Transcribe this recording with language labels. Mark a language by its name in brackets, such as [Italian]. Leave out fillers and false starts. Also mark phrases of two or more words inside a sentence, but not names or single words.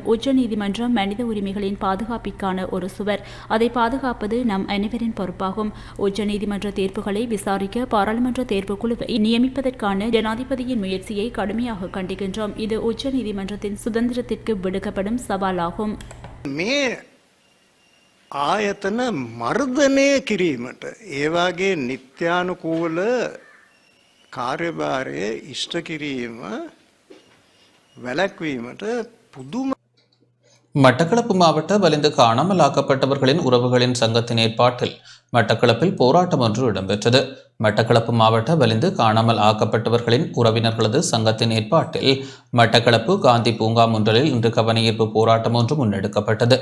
[Tamil] உச்சநீதிமன்றம் மனித உரிமைகளின் பாதுகாப்பிற்கான ஒரு சுவர். அதை பாதுகாப்பது நம் அனைவரின் பொறுப்பாகும். உச்சநீதிமன்ற தீர்ப்புகளை விசாரிக்க பாராளுமன்ற தேர்வுக்குழுவை நியமிப்பதற்கான ஜனாதிபதியின் முயற்சியை கடுமையாக கண்டிக்கின்றோம். இது உச்சநீதிமன்றத்தின் சுதந்திரத்திற்கு விடுக்கப்படும் சவாலாகும். [Sinhala] මේ ආයතන මර්ධනය කිරීමට ඒවාගේ නිත්‍යානුකූල කාර්යභාරය ඉෂ්ට කිරීම වැළැක්වීමට පුදුම [Tamil] மட்டக்களப்பு மாவட்ட வலிந்து காணாமல் ஆக்கப்பட்டவர்களின் உறவுகளின் சங்கத்தின் ஏற்பாட்டில் மட்டக்களப்பில் போராட்டம் ஒன்று இடம்பெற்றது. மட்டக்களப்பு மாவட்ட வலிந்து காணாமல் ஆக்கப்பட்டவர்களின் உறவினர்களது சங்கத்தின் ஏற்பாட்டில் மட்டக்களப்பு காந்தி பூங்கா முன்றலில் இன்று கவனஈர்ப்பு போராட்டம் ஒன்று முன்னெடுக்கப்பட்டது.